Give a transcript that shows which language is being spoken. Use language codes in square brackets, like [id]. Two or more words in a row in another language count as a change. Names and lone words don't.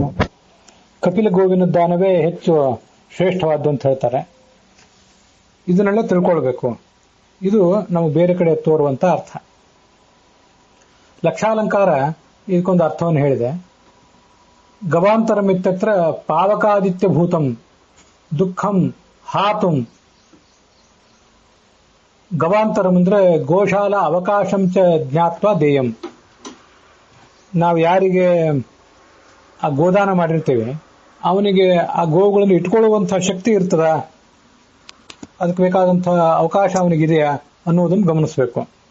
[kn] ಕಪಿಲ ಗೋವಿನ ದಾನವೇ ಹೆಚ್ಚು ಶ್ರೇಷ್ಠವಾದ್ದು ಅಂತ ಹೇಳ್ತಾರೆ. ಇದನ್ನೆಲ್ಲ ತಿಳ್ಕೊಳ್ಬೇಕು. ಇದು ನಮಗೆ ಬೇರೆ ಕಡೆ ತೋರುವಂತ ಅರ್ಥ. ಲಕ್ಷಾಲಂಕಾರ ಇದಕ್ಕೊಂದು ಅರ್ಥವನ್ನು ಹೇಳಿದೆ. [sa] ಗವಾಂತರಂ ಇತ್ಯತ್ರ ಪಾವಕಾದಿತ್ಯ ಭೂತಂ ದುಃಖಂ ಹಾತುಂ. ಗವಾಂತರಂ ಅಂದ್ರೆ ಗೋಶಾಲ ಅವಕಾಶಂ ಚ ಜ್ಞಾತ್ವಾ ದೇಯಂ. [kn] ನಾವು ಯಾರಿಗೆ ಆ ಗೋದಾನ ಮಾಡಿರ್ತೀವಿ ಅವನಿಗೆ ಆ ಗೋವುಗಳನ್ನು ಇಟ್ಕೊಳ್ಳುವಂತಹ ಶಕ್ತಿ ಇರ್ತದ, ಅದಕ್ಕೆ ಬೇಕಾದಂತಹ ಅವಕಾಶ ಅವನಿಗಿದೆಯಾ ಅನ್ನೋದನ್ನು ಗಮನಿಸಬೇಕು.